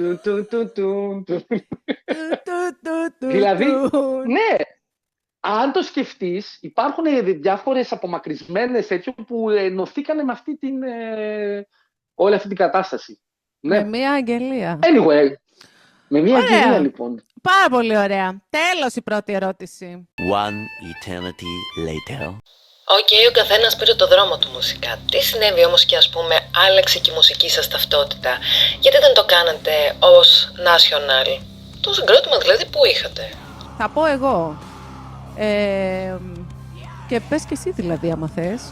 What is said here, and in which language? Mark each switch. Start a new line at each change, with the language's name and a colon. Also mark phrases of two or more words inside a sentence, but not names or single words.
Greek: Δηλαδή, ναι, αν το σκεφτείς, υπάρχουν διάφορες απομακρυσμένες τέτοιο που ενωθήκανε με όλη αυτή την κατάσταση. Με μία αγγελία. Anyway, με μία αγγελία λοιπόν. Πάρα πολύ ωραία. Τέλος η πρώτη ερώτηση.
English: One eternity later.
Greek: Ο καθένας πήρε το δρόμο του μουσικά. Τι συνέβη όμως και άλλαξε και η μουσική σας ταυτότητα? Γιατί δεν το κάνατε ως national? Το συγκρότημα δηλαδή που είχατε? Θα πω εγώ. Και πες και εσύ δηλαδή άμα θες.